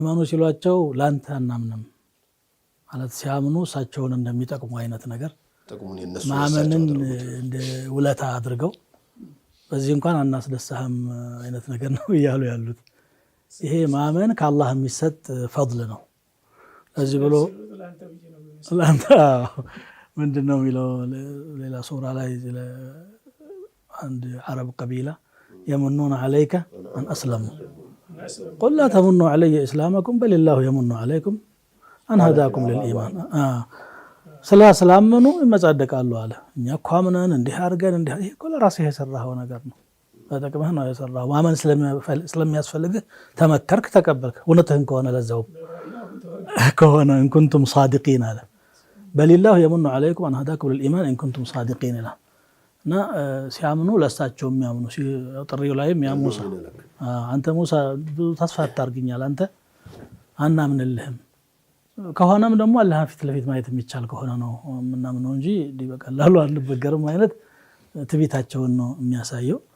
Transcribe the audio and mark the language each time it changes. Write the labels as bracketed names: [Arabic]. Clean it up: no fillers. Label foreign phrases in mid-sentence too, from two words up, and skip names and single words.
[Amharic] ማኑ ሲሏቸው ላንተ አናምንም ማለት ሲያምኑ እሳቸውን እንደሚጠቅሙ አይነት ነገር ማመንን እንደ ውለታ አድርገው በዚህ እንኳን አናስደሳህም አይነት ነገር ነው እያሉ ያሉት። ይሄ ማመን ከአላህ የሚሰጥ ፈድል ነው። ለዚህ ብሎ ላንተ ምንድነው የሚለው ሌላ ሱራ ላይ [Arabic] عند عرب قبيلة يمنون عليك أن أسلموا قل لا تمنوا علي إسلامكم بل الله يمن عليكم أن هداكم للإيمان [Amharic] ስላስላመኑ ይመጻደቃሉ አለ። እኛ እኮ አምነን እንዲህ አድርገን እንዲህ ይሄ እኮ ለራስህ የሰራኸው ነገር ነው፣ በጥቅምህ ነው የሰራኸው። ማመን ስለሚያስፈልግህ ተመከርክ፣ ተቀበልክ። እውነትህን ከሆነ ለዛው ከሆነ [Arabic] إن كنتم صادقين [Amharic] አለ። [Arabic] بل الله يمن عليكم أن هداكم للإيمان إن كنتم صادقين [Amharic] ይላል። እና ሲያምኑ ለሳቸው የሚያምኑ ጥሪው ላይም ያ ሙሳ አንተ ሙሳ ተስፋ አታርግኛል፣ አንተ አናምንልህም ከሆነም ደግሞ አላህ ፊት ለፊት ማየት የሚቻል ከሆነ ነው ምናምነው እንጂ በቀላሉ አንበገርም አይነት ትቢታቸውን ነው የሚያሳየው።